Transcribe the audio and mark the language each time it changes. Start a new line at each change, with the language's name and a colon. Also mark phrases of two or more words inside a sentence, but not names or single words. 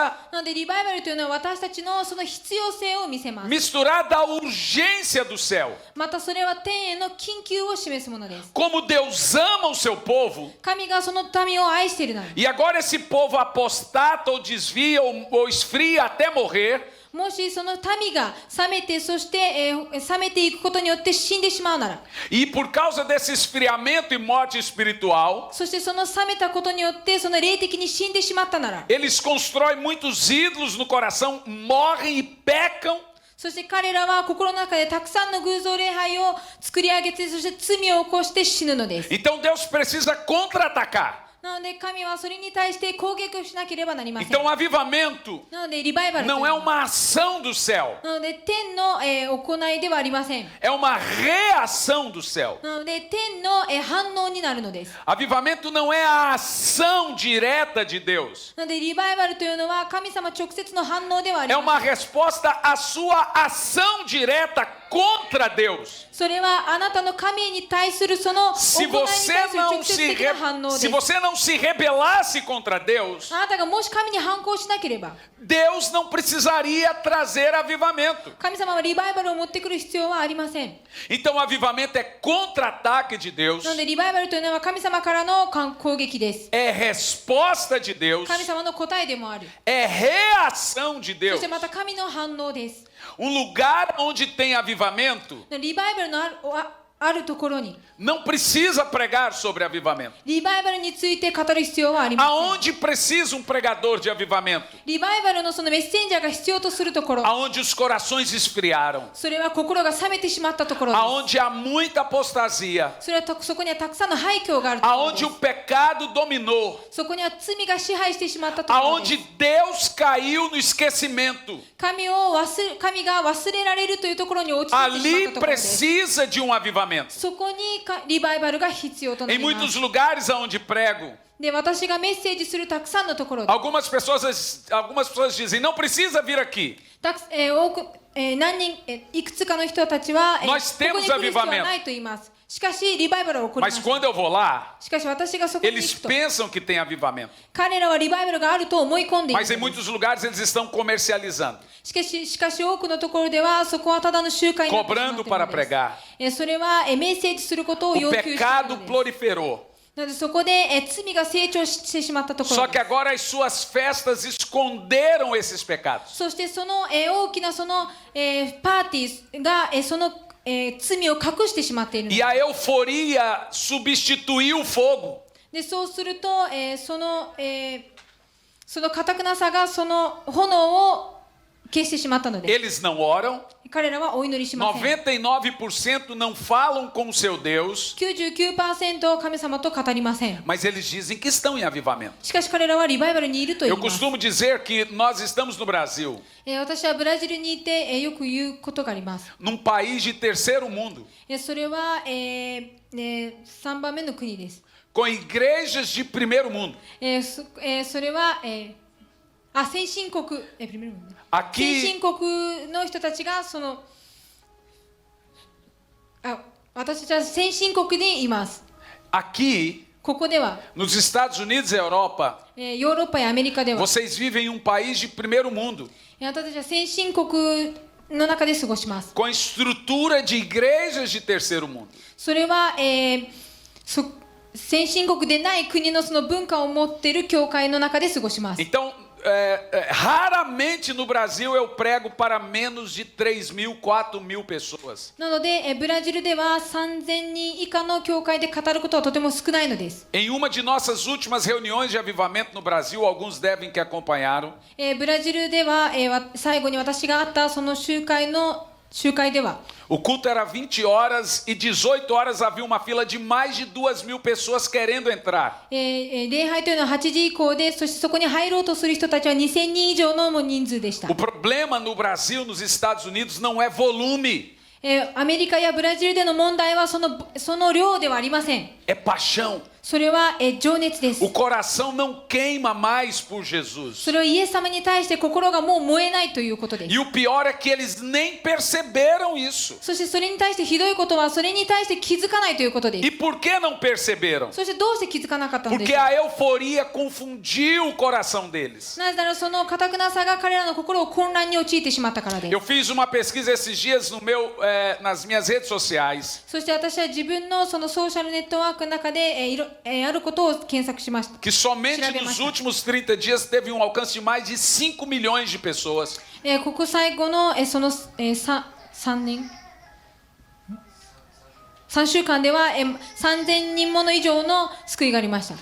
Japanese: なのでリバイバルというのは私たちのその必要性を見せます。
Portuguese: misturada à urgência do céu.
Japanese: またそれは天への緊急を示すものです。
Portuguese: Como Deus ama o seu povo,
Japanese: 神がその民を愛しているなら
Portuguese: e agora esse povo apostata ou desvia ou esfria até morrer,
Japanese: もしその民が冷めてそして、冷めていくことによって死んでしまうなら
Portuguese: e por causa desse esfriamento e morte espiritual,
Japanese: そしてその冷めたことによってその霊的に死んでしまったなら
Portuguese: eles constroem muitos ídolos no coração, morrem e pecam,
Japanese: そして彼らは心の中でたくさんの偶像礼拝を作り上げてそして罪を起こして死ぬのです。
Portuguese: então Deus precisa contra-atacar.
Japanese: なので神はそれに対して攻撃をしなければなりません。
Portuguese: Então o avivamento
Japanese: なのでリバイバルという
Portuguese: não
Japanese: の
Portuguese: é
Japanese: は
Portuguese: uma ação do céu,
Japanese: なので天の、行いではありません。
Portuguese: é uma reação do céu.
Japanese: なので天の、反応になるのです。
Portuguese: Avivamento não é a ação direta de Deus,
Japanese: なのでリバイバルというのは神様直接の反応ではあり
Portuguese: é
Japanese: ま
Portuguese: uma
Japanese: せん。
Portuguese: resposta à sua ação direta contra Deus.
Japanese: それはあなたの神に対するその行い
Portuguese: Se
Japanese: に対
Portuguese: você
Japanese: する
Portuguese: não
Japanese: 直接
Portuguese: se,
Japanese: 的な反応です。
Portuguese: se você não se rebelasse contra Deus,
Japanese: あなたがもし神に反抗しなければ
Portuguese: Deus não precisaria trazer avivamento.
Japanese: 神様はリバイバルを持ってくる必要はありません。
Portuguese: Então o avivamento é contra-ataque de Deus,
Japanese: なのでリバイバルというのは神様からの攻撃です。
Portuguese: é resposta de Deus,
Japanese: 神様の答えでもある。
Portuguese: é reação de
Japanese: そ
Portuguese: Deus.
Japanese: してまた神の反応です。
Portuguese: Lugar onde tem avivamento
Japanese: リバイバルのあるところに
Portuguese: não precisa pregar sobre avivamento.
Japanese: リバイバルについて語る必要はありません。
Portuguese: Aonde precisa um pregador de avivamento?
Japanese: リバイバルのそのメッセンジャーが必要とするところ、
Portuguese: Aonde os corações esfriaram,
Japanese: それは心が冷めてしまったところです。
Portuguese: aonde há muita apostasia,
Japanese: それはそこにはたくさんの廃墟があるところ
Portuguese: aonde
Japanese: で
Portuguese: o pecado dominou,
Japanese: す。そこには罪が支配してしまったところで
Portuguese: aonde
Japanese: す。
Portuguese: Deus caiu no esquecimento.
Japanese: 神が忘れられるというところに落ちてしまった
Portuguese: Ali
Japanese: ところです。
Portuguese: precisa de um avivamento.
Japanese: そこにリバイバルが必要とな
Portuguese: Em
Japanese: ります。
Portuguese: muitos lugares aonde prego,
Japanese: で、私がメッセージするたくさんのところで
Portuguese: algumas pessoas dizem, não precisa vir aqui.
Japanese: 多くいくつかの人たちは、ここに
Portuguese: Nós
Japanese: 来る
Portuguese: temos
Japanese: 必要は
Portuguese: avivamento.
Japanese: ないと言います。しかし、リバイバルは起こりま
Portuguese: Mas
Japanese: す。
Portuguese: quando eu vou lá,
Japanese: しかし、私がそこに
Portuguese: eles
Japanese: 行くと、
Portuguese: pensam que tem avivamento.
Japanese: 彼らはリバイバルがあると思い込んでいる
Portuguese: Mas em
Japanese: のです
Portuguese: muitos lugares eles estão comercializando,
Japanese: しかし多くのところでは、そこはただの集会になってしまってい
Portuguese: cobrando
Japanese: る
Portuguese: para
Japanese: のです
Portuguese: pregar.
Japanese: それはメッセージすることを
Portuguese: O
Japanese: 要求している
Portuguese: pecado
Japanese: のです。
Portuguese: proliferou.
Japanese: なのでそこで罪が成長してしまったところ
Portuguese: Só
Japanese: で
Portuguese: que
Japanese: す。
Portuguese: agora as suas festas esconderam esses pecados.
Japanese: そしてその大きなそのパーティーがその罪を隠してしまっているの
Portuguese: E
Japanese: です。
Portuguese: a euforia substituiu o fogo.
Japanese: でそうすると、その堅くなさがその炎を消してしまったのです。
Portuguese: Eles não oram,
Japanese: 彼らはお祈りしません。
Portuguese: 99% não falam com o seu Deus,
Japanese: 99% 神様と語りません。
Portuguese: mas eles dizem que estão em avivamento.
Japanese: しかし彼らはリバイバルにいると言い
Portuguese: Eu
Japanese: ます。
Portuguese: costumo dizer que nós estamos no Brasil,
Japanese: 私はブラジルにいて、よく言うことがあります。
Portuguese: num país de terceiro mundo,
Japanese: それは、3番目の国です。
Portuguese: com igrejas de primeiro mundo.
Japanese: それは、先進国、先
Portuguese: Aqui,
Japanese: 進国の人たちが私たちは先進国にいます。
Portuguese: aqui,
Japanese: ここでは、
Portuguese: nos Estados Unidos e Europa,
Japanese: ヨーロッパやアメリカでは、
Portuguese: vocês vivem em um país de primeiro mundo,
Japanese: 私たちは先進国の中で過ごします。
Portuguese: com estrutura de igrejas de terceiro mundo.
Japanese: それは、先進国でない国のその文化を持っている教会の中で過ごします。
Portuguese: Então, raramente no Brasil eu prego para menos de 3.000, 4.000 pessoas.
Japanese: なので、ブラジルでは3000人以下の教会で語ることはとても少ないのです。
Portuguese: Em uma de nossas últimas reuniões de avivamento no Brasil, alguns devem que acompanharam,
Japanese: ブラジルでは、最後に私が会ったその集会では、
Portuguese: o culto era 20 horas e 18 horas havia uma fila de mais de 2.000 pessoas querendo entrar.
Japanese: 礼拝というのは8時以降で、そしてそこに入ろうとする人たちは2000人以上の人数でした。
Portuguese: O problema no Brasil, nos Estados Unidos, não é volume,
Japanese: アメリカやブラジルでの問題はその量ではありません。
Portuguese: é paixão.
Japanese: それは、情熱です。
Portuguese: O coração não queima mais por Jesus.
Japanese: それはイエス様に対して心がもう燃えないということです。
Portuguese: E o pior é que eles nem perceberam isso.
Japanese: そしてそれに対してひどいことはそれに対して気づかないということです。
Portuguese: E por que não perceberam?
Japanese: そしてどうして気づかなかったので
Portuguese: Porque
Japanese: しょう。
Portuguese: a euforia confundiu o coração deles.
Japanese: なぜならその堅くなさが彼らの心を混乱に陥ってしまったからです。
Portuguese: Eu fiz uma pesquisa esses dias nas minhas redes sociais,
Japanese: そして私は自分のそのソーシャルネットワークの中で、あることを検索しました。
Portuguese: que somente nos últimos 30 dias teve um alcance de mais de 5 milhões de pessoas.
Japanese: ここ最後の、その、3週間では、3000人もの以上の救いがありました。